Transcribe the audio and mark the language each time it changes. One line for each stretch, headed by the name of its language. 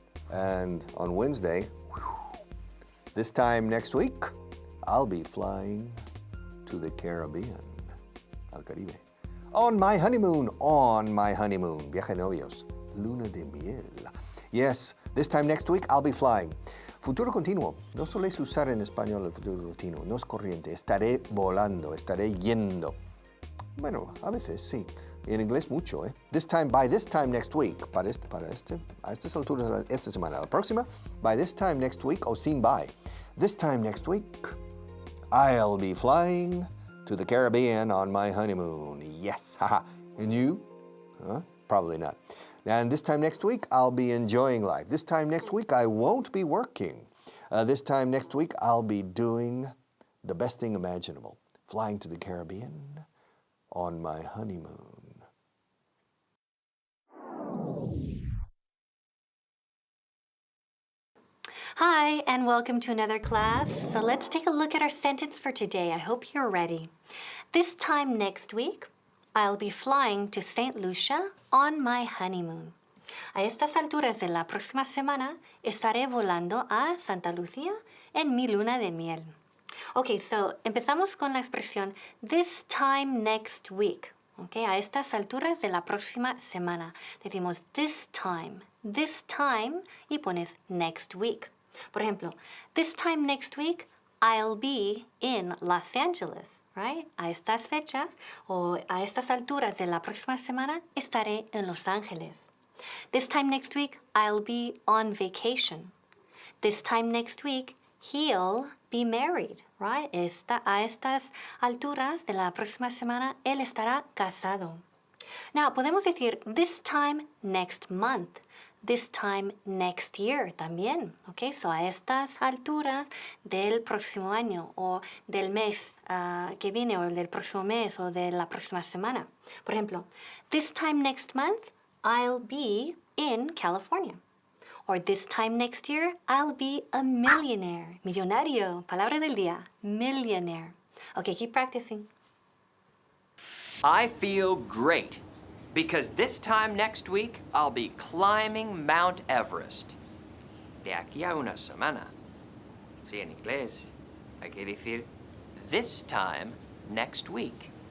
English: And on Wednesday, this time next week, I'll be flying to the Caribbean,
Spanish: al Caribe.
English: On my honeymoon.
Spanish: Viaje de novios. Luna de miel.
English: Yes, this time next week, I'll be flying.
Spanish: Futuro continuo. No soléis usar en español el futuro continuo. No es corriente. Estaré volando. Estaré yendo. Bueno, a veces sí. En inglés mucho, ¿eh?
English: By this time next week.
Spanish: A estas alturas esta semana. La próxima,
English: by this time next week, o sin by. This time next week, I'll be flying to the Caribbean on my honeymoon. Yes, haha. And you? Huh? Probably not. And this time next week, I'll be enjoying life. This time next week, I won't be working. This time next week, I'll be doing the best thing imaginable, flying to the Caribbean on my honeymoon. Hi, and welcome to another class. So let's take a look at our sentence for today. I hope you're ready. This time next week, I'll be flying to St. Lucia on my honeymoon.
Spanish: A estas alturas de la próxima semana, estaré volando a Santa Lucía en mi luna de miel.
English: Okay, so
Spanish: empezamos con la expresión
English: this time next week.
Spanish: Okay, a estas alturas de la próxima semana. Decimos this time, y pones next week. Por ejemplo,
English: this time next week, I'll be in Los Angeles, right?
Spanish: A estas fechas o a estas alturas de la próxima semana, estaré en Los Ángeles.
English: This time next week, I'll be on vacation. This time next week, he'll be married, right?
Spanish: A estas alturas de la próxima semana, él estará casado.
English: Now,
Spanish: podemos decir
English: this time next month. This time next year también, ¿ok?
Spanish: So a estas alturas del próximo año o del mes que viene o del próximo mes o de la próxima semana. Por ejemplo,
English: this time next month, I'll be in California. Or this time next year, I'll be a millionaire.
Spanish: Millonario, palabra del día, millionaire.
English: Okay, keep practicing. I feel great because this time next week I'll be climbing Mount Everest.
Spanish: De aquí a una semana. Sí, en inglés hay que decir
English: this time next week.